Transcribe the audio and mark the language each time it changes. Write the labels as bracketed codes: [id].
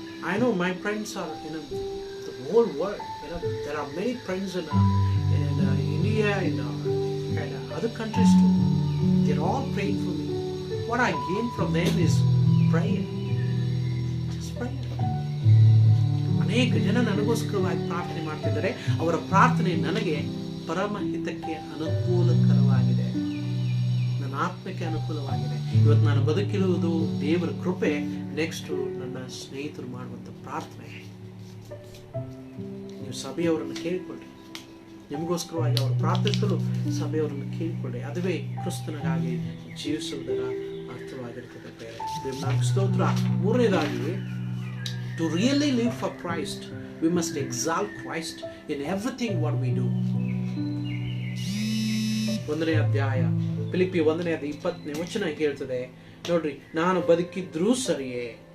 [en] I know my friends are in the whole world. There are many friends in India and other countries too. They're all praying for me. What I gain from them is prayer. Just prayer. [kn] ಅನೇಕ ಜನ ನನಗೋಸ್ಕರವಾಗಿ ಪ್ರಾರ್ಥನೆ ಮಾಡ್ತಿದ್ದಾರೆ. ಅವರ ಪ್ರಾರ್ಥನೆ ನನಗೆ ಪರಮಹಿತಕ್ಕೆ ಅನುಕೂಲಕರವಾಗಿದೆ, ನನ್ನ ಆತ್ಮಕ್ಕೆ ಅನುಕೂಲವಾಗಿದೆ. ಇವತ್ತು ನಾನು ಬದುಕಿರುವುದು ದೇವರ ಕೃಪೆ. ನೆಕ್ಸ್ಟ್ ನನ್ನ ಸ್ನೇಹಿತರು ಮಾಡುವಂತ ಪ್ರಾರ್ಥನೆ. ನೀವು ಸಭೆಯವರನ್ನು ಕೇಳಿಕೊಳ್ಳಿ, ನಿಮಗೋಸ್ಕರವಾಗಿ ಅವರು ಪ್ರಾರ್ಥಿಸಲು ಸಭೆಯವರನ್ನು ಕೇಳಿಕೊಳ್ಳಿ. ಅದುವೇ ಕ್ರಿಸ್ತನಿಗಾಗಿ ಜೀವಿಸುವುದರ ಅರ್ಥವಾಗಿರುತ್ತದೆ. ದೇವರ ಸ್ತೋತ್ರ. ಮೂರನೇದಾಗಿ, [en] to really live for Christ we must exalt Christ in everything what we do. [kn] 1ನೇ ಅಧ್ಯಾಯ ಫಿಲಿಪ್ಪಿ 1ನೇ ಅಧ್ಯಾಯ 20ನೇ ವಚನ ಹೇಳ್ತದೆ ನೋಡ್ರಿ, ನಾನು ಬದುಕಿದ್ರೂ ಸರಿಯೇ.